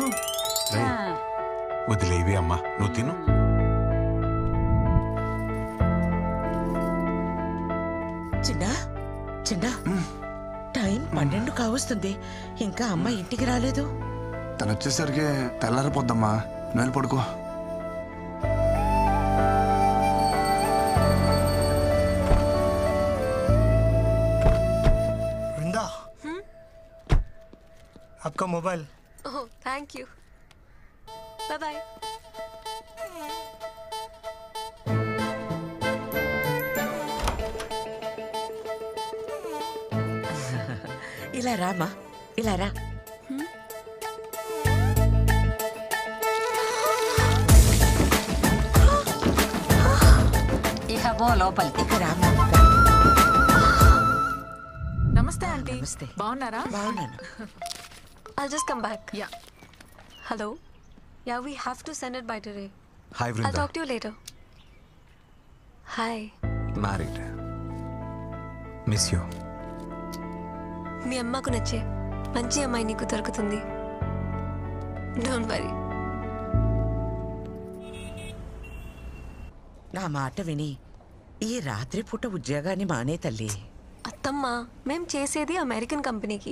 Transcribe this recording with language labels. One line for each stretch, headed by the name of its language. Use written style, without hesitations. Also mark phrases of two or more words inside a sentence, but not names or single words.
Telugu: వదిలేవి అమ్మా, నువ్వు తిను. చిన్నా చిన్నా, టైం 12 కావస్తుంది. ఇంకా అమ్మ ఇంటికి రాలేదు. తను వచ్చేసరికి తెల్లారిపోద్దమ్మా. నువ్వు పడుకో.
Hindi: वृंदा, आपका मोबाइल.
English: oh thank you, bye bye.
Telugu: ఇలా రామా, ఇలా రా. ఇక పో లోపలికి. నమస్తే ఆంటీ. బాగున్నారా? బాగున్నాను.
English: I'll just come back. Yeah. Hello. Yeah, we have to send it by today. Hi, Vrinda. I'll talk to you later. Hi. Married. Miss you.
Telugu: మీ అమ్మకు నచ్చే మంచి అమ్మాయి నీకు దొరుకుతుంది.
English: don't worry.
Telugu: నా మాట విని ఈ రాత్రి పూట ఉద్యోగాన్ని మానే తల్లి. అత్తమ్మ, మేం చేసేది
English: American company.